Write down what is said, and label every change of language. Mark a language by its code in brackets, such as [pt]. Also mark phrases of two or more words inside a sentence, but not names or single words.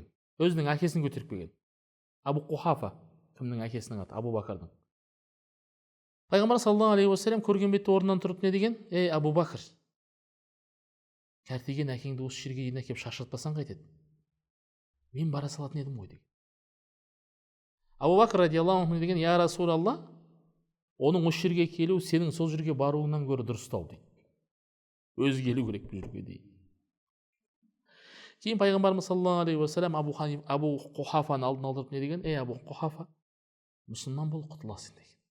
[kk] Өзінің әкесін көтеріп келген. Абу Қухафа, кімнің әкесінің аты? Абу Бакрдың. Пайғамбар [ar] صلى الله عليه وسلم [kk] көрген бетте орнынан тұрып не деген? Ей Абу Бакр, кәртиген әкеңді осы жерге дейін әкеп шашыртпасаң қайтеді? Мен бара салатын едім ғой деген. Абу Бакр [ar] رضي الله عنه [kk] деген, [ar] يا رسول الله, [kk] оның осы жерге келу сенің сол жерге баруыңнан гөрі дұрыстау дейді. Өзі келу керек бұл жерге дейді. Кейін пайғамбарымыз [ar] صلى الله عليه وسلم [kk] Абу Қухафаны алдына алдырып не деген? Ей Абу Қухафа, мұсылман бол, құтыласың деген.